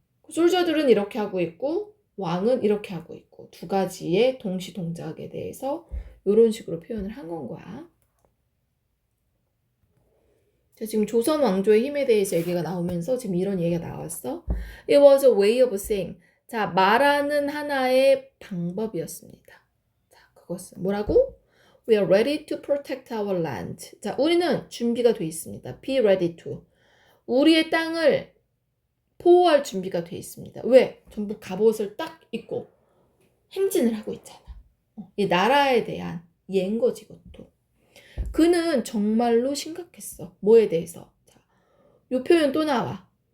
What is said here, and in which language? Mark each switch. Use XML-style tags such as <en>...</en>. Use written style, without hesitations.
<ko>솔저들은 이렇게 하고 있고 왕은 이렇게 하고 있고 두 가지의 동시 동작에 대해서 이런 식으로 표현을 한 건 거야. 자, 지금 조선 왕조의 힘에 대해서 얘기가 나오면서 지금 이런 얘기가 나왔어.</ko> <en>It was a way of saying.</en> <ko>자, 말하는 하나의 방법이었습니다. 자, 그것은 뭐라고?</ko> <en>We are ready to protect our land.</en> <ko>자, 우리는 준비가 돼 있습니다.</ko> <en>Be ready to.</en> <ko>우리의 땅을 보호할 준비가 돼 있습니다. 왜? 전부 갑옷을 딱 입고 행진을 하고 있잖아. 이 나라에 대한 예인 거지, 이것도. 그는 정말로 심각했어. 뭐에 대해서? 자, 요 표현 또 나와.</ko>